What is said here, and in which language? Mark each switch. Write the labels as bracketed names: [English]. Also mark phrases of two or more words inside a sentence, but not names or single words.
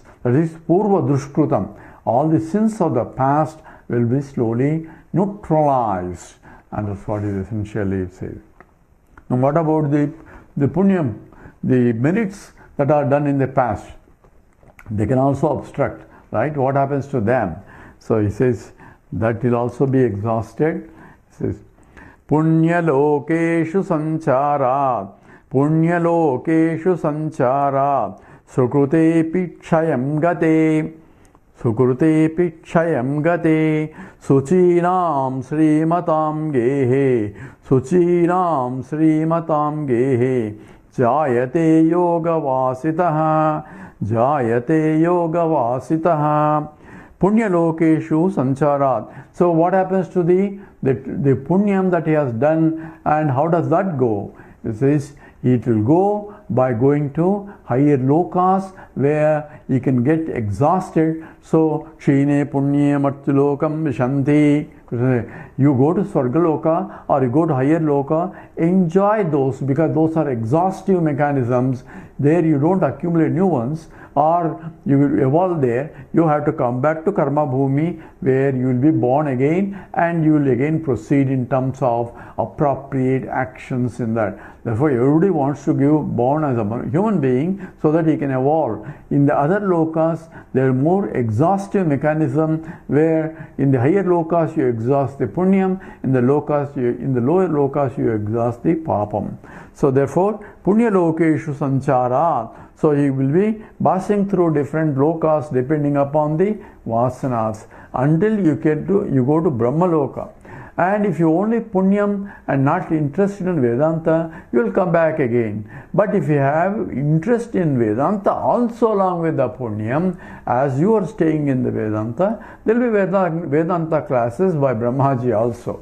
[English] That is [Sanskrit] purva dushkrutam. [English] All the sins of the past will be slowly neutralized, and that's what is essentially said. Now what about the punyam, the merits that are done in the past? They can also obstruct, right? What happens to them? So he says that will also be exhausted. He says, [Sanskrit] Punya lokeshu sancharat, Punya lokeshu sancharat, Sukrutepi kshayam gate, Sukrutepi kshayam gate, Suchinam srimatam gehe, Suchinam srimatam gehe, Jayate yoga vasitaha, Jayate yoga vasitaha. Punya lokeshu sancharat. [English] So what happens to the punyam that he has done, and how does that go? It says it will go by going to higher lokas where he can get exhausted. [Sanskrit] So Shine punye martulokam vishanti. [English] You go to Swargaloka or you go to higher loka, enjoy those, because those are exhaustive mechanisms. There you don't accumulate new ones, or you will evolve there. You have to come back to [Sanskrit] karma bhumi, [English] where you will be born again, and you will again proceed in terms of appropriate actions in that. Therefore everybody wants to give born as a human being so that he can evolve. In the other lokas there are more exhaustive mechanism, where in the higher lokas you exhaust the punyam, in the lower lokas you exhaust the papam. So therefore [Sanskrit] punya lokeshu sancharat. [English] So he will be passing through different lokas depending upon the vasanas, until you go to Brahma loka. And if you only punyam and not interested in Vedanta, you will come back again. But if you have interest in Vedanta also along with the punyam, as you are staying in the Vedanta, there will be Vedanta classes by Brahmaji also.